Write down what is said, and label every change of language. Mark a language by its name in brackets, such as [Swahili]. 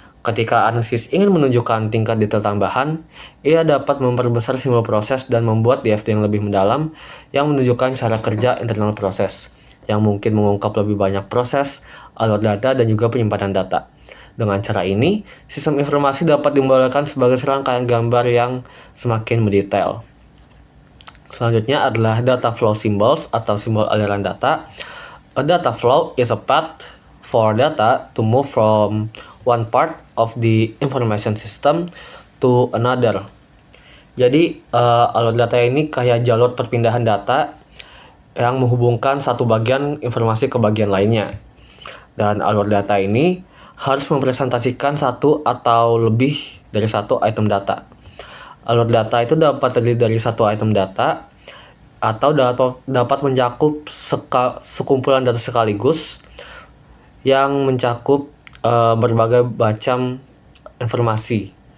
[Indonesian] Ketika analisis ingin menunjukkan tingkat detail tambahan, ia dapat memperbesar simbol proses dan membuat DFD yang lebih mendalam yang menunjukkan cara kerja internal proses, yang mungkin mengungkap lebih banyak proses, alur data, dan juga penyimpanan data. Dengan cara ini, sistem informasi dapat dimodalkan sebagai serangkaian gambar yang semakin mendetail. Selanjutnya adalah data flow symbols atau simbol aliran data. [English] A data flow is a path for data to move from one part of the information system to another. [Indonesian] Jadi, alur data ini kayak jalur perpindahan data yang menghubungkan satu bagian informasi ke bagian lainnya. Dan alur data ini harus mempresentasikan satu atau lebih dari satu item data. Alur data itu dapat terdiri dari satu item data atau dapat mencakup sekumpulan data sekaligus yang mencakup berbagai macam informasi.